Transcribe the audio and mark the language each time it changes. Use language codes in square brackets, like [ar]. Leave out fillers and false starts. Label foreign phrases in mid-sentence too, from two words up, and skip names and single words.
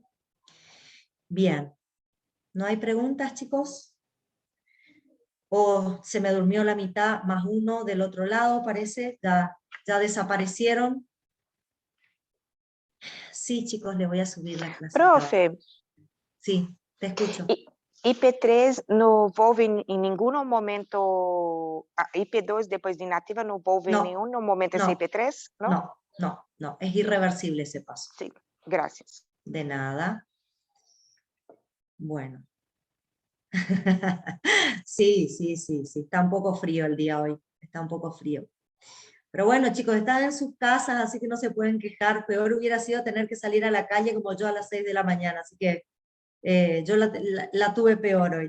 [es] Bien, ¿no hay preguntas, chicos? ¿O se me durmió la mitad más uno del otro lado, parece? ¿Ya desaparecieron? Sí, chicos, le voy a subir la clase. Profe, Sí, te escucho. [pt] IP3 não envolve em nenhum momento, a IP2 depois de inativa não envolve [es] No, [pt] em nenhum momento esse [es] no, [pt] IP3, não? [es] no, es irreversible ese paso. [pt] Sim, graças. [es] De nada. Bueno. Sí, está un poco frío el día hoy, está un poco frío. Pero bueno, chicos, están en sus casas, así que no se pueden quejar. Peor hubiera sido tener que salir a la calle como yo a las 6 de la mañana, así que yo la tuve peor hoy.